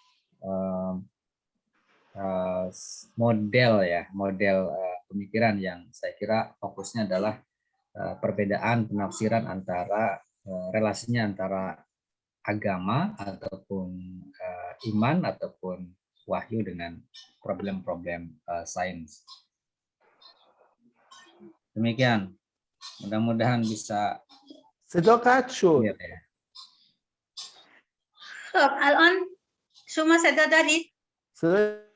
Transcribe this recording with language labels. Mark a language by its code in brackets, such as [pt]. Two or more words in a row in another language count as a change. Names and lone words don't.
[id] model ya, model pemikiran yang saya kira fokusnya adalah perbedaan penafsiran antara relasinya antara agama ataupun iman ataupun wahyu dengan problem-problem sains. Demikian, mudah-mudahan bisa. [fa] صدا قطع شد. خب الان شما صدا دارید؟ صدا